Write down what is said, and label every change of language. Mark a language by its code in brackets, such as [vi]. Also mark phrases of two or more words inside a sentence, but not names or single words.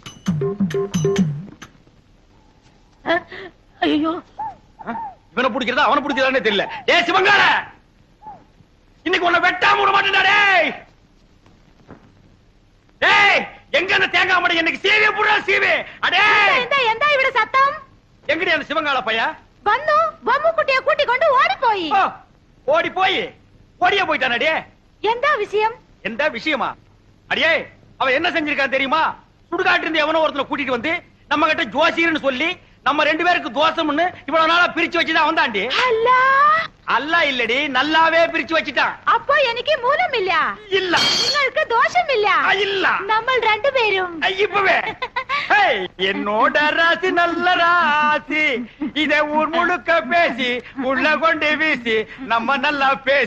[ta] ஐயோ, இவனை பிடிக்கிறதா அவனை பிடிக்கிறதானே தெரியல. டேய் சிவங்கால இன்னைக்கு உன்னை வெட்டாம விட மாட்டேன்டா. டேய் டேய் எங்க அந்த தேங்காய் மடை எனக்கு சீவே புடா சீவே. அடே [ml] എന്താ എന്താ ഇവിടെ സത്തം [ta] எங்கடி அந்த சிவங்கால பையா? [ml] വന്നു ബമ്മുക്കുട്ടിയെ കൂട്ടിക്കൊണ്ട് ഓടിപ്പോയി [ta] ஓ, ஓடி போய் ஓடியே போயிட்டானே. [ml] എന്താ വിഷയം [ta] எந்த விஷயமா? அடியே அவன் என்ன செஞ்சிருக்கான் தெரியுமா? சுடுகாட்டு இருந்து எவனோ ஒருத்தனை கூட்டிட்டு வந்து நம்ம கிட்ட ஜோசியர்னு சொல்லி நம்ம 2 பேருக்கு தோசம்னு இவ்வளவு நாளா பிரிச்சு வச்சுதான் வந்தாண்டி. [ml] അല്ല [ta] அல்ல இல்லடி, நல்லாவே பிரிச்சு வச்சுட்டான். [ml] അപ്പോ എനിക്ക് മൂലമില്ല [ta] இல்ல [ml] നിങ്ങൾക്ക് ദോഷമില്ല [ta] இல்ல [ml] നമ്മൾ രണ്ടുപേരും [ta] இப்பவே ஹேய், என்னோட ராசி நல்ல ராசி. இதை ஊர் முழுக்க பேசி உள்ள கொண்டு வீசி நம்ம நல்லா பேசி